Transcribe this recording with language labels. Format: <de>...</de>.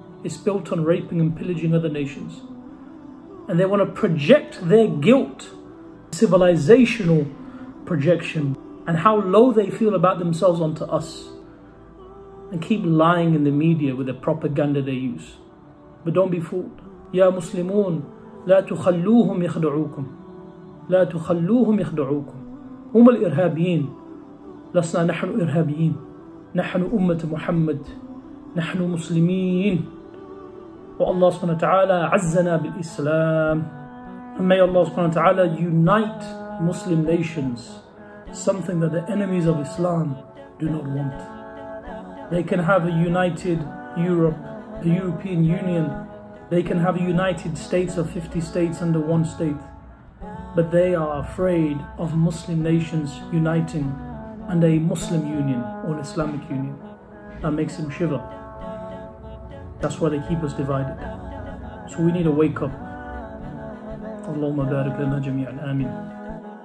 <en>It's built on raping and pillaging other nations, and they want to project their guilt, civilizational projection, and how low they feel about themselves onto us, and keep lying in the media with the propaganda they use. But don't be fooled.</en> <ar>Ya Muslimun, لا تخلوهم يخدعوكم, لا تخلوهم يخدعوكم. هم الإرهابيين. لسنا نحن إرهابيين، نحن أمة محمد، نحن مسلمين. والله سبحانه وتعالى عزنا بالإسلام.</ar> <en>And may Allah subhanahu wa ta'ala unite Muslim nations, something that the enemies of Islam do not want. They can have a united Europe, the European Union. They can have a United States of 50 states under one state. But they are afraid of Muslim nations uniting under a Muslim union or an Islamic union. That makes them shiver. That's why they keep us divided. So we need to wake up.</en> <ar>اللهم بارك لنا جميعا آمين.</ar>